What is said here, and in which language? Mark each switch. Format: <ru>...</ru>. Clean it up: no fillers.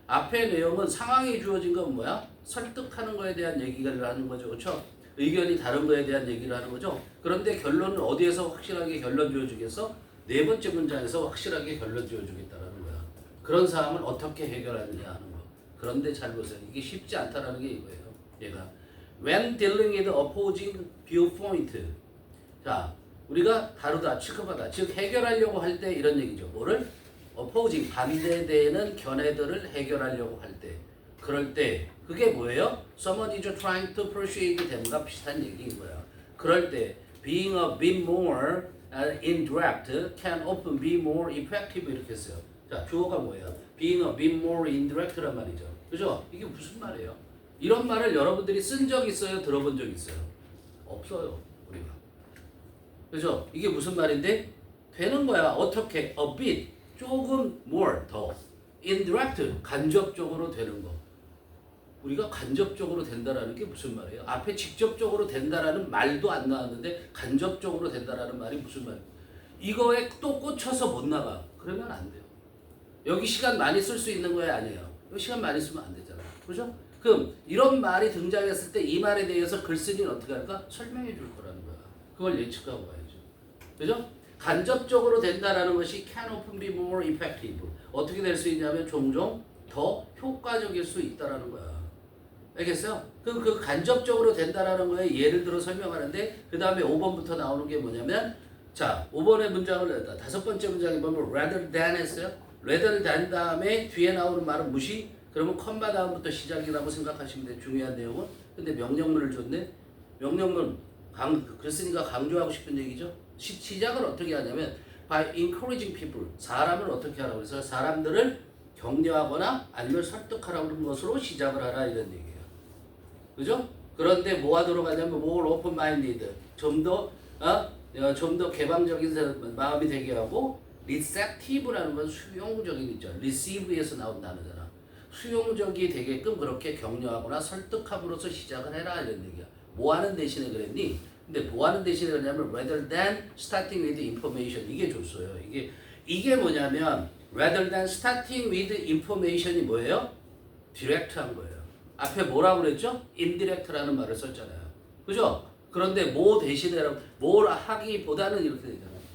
<ko>앞의 내용은 상황이 주어진 건 뭐야? 설득하는 거에 대한 얘기를 하는 거죠. 그렇죠? 의견이 다른 거에 대한 얘기를 하는 거죠. 그런데 결론은 어디에서 확실하게 결론 지어주겠어? 네 번째 문장에서 확실하게 결론 지어주겠다라는 거야. 그런 상황을 어떻게 해결하느냐 하는 거. 그런데 잘 보세요. 이게 쉽지 않다라는 게 이거예요. 얘가</ko> <en>when dealing with opposing viewpoint.</en> <ko>자, 우리가 다루다, 취급하다, 즉 해결하려고 할 때 이런 얘기죠. 뭐를? opposing, 반대되는 견해들을 해결하려고 할 때. 그럴 때 그게 뭐예요?</ko> <en>Someone is trying to persuade them과</en> <ko>비슷한 얘기인 거야. 그럴 때</ko> <en>being a bit more indirect can often be more effective</en> <ko>이렇게 써요. 자, 주어가 뭐예요?</ko> <en>being a bit more indirect란</en> <ko>말이죠. 그죠? 이게 무슨 말이에요? 이런 말을 여러분들이 쓴 적 있어요? 들어본 적 있어요? 없어요. 우리가. 그죠? 이게 무슨 말인데? 되는 거야. 어떻게?</ko> <en>A bit,</en> <ko>조금</ko> <en>more,</en> <ko>더. indirect, 간접적으로 되는 거. 우리가 간접적으로 된다라는 게 무슨 말이에요? 앞에 직접적으로 된다라는 말도 안 나왔는데 간접적으로 된다라는 말이 무슨 말이에요? 이거에 또 꽂혀서 못 나가. 그러면 안 돼요. 여기 시간 많이 쓸 수 있는 거야? 아니에요. 여기 시간 많이 쓰면 안 되잖아. 그죠? 그럼 이런 말이 등장했을 때 이 말에 대해서 글쓴이는 어떻게 할까? 설명해 줄 거라는 거야. 그걸 예측하고 가야죠. 그죠? 간접적으로 된다라는 것이</ko> <en>can often be more effective.</en> <ko>어떻게 될 수 있냐면 종종 더 효과적일 수 있다라는 거야. 알겠어요? 그럼 그 간접적으로 된다라는 거에 예를 들어 설명하는데 그 다음에 5번부터 나오는 게 뭐냐면 자 5번의 문장을 냈다. 다섯 번째 문장에 보면 rather than 했어요. rather than 다음에 뒤에 나오는 말은 무시. 그러면 컴마 다음부터 시작이라고 생각하시면 돼요. 중요한 내용은. 근데 명령문을 줬네. 명령문 글쓴이가 강조하고 싶은 얘기죠. 시작을 어떻게 하냐면</ko> <en>by encouraging people.</en> <ko>사람을 어떻게 하라고 해서 사람들을 격려하거나 아니면 설득하라는 것으로 시작을 하라 이런 얘기예요. 그죠? 그런데 뭐 하도록 하냐면</ko> <en>more open-minded.</en> <ko>좀 더 개방적인 마음이 되게 하고 receptive라는 건 수용적인 있죠. receive에서 나온 단어잖아. 수용적이 되게끔 그렇게 격려하거나 설득함으로써 시작을 해라 이런 얘기야. 뭐 하는 대신에 그랬니? 근데 뭐 하는 대신에 그러냐면</ko> <en>rather than starting with information</en> <ko>이게 줬어요. 이게 뭐냐면</ko> <en>rather than starting with information이</en> <ko>뭐예요? direct한 거예요. 앞에 뭐라고 그랬죠? indirect라는 말을 썼잖아요. 그죠? 그런데 뭐 대신에 뭘 하기보다는 이렇게 되잖아요.</ko>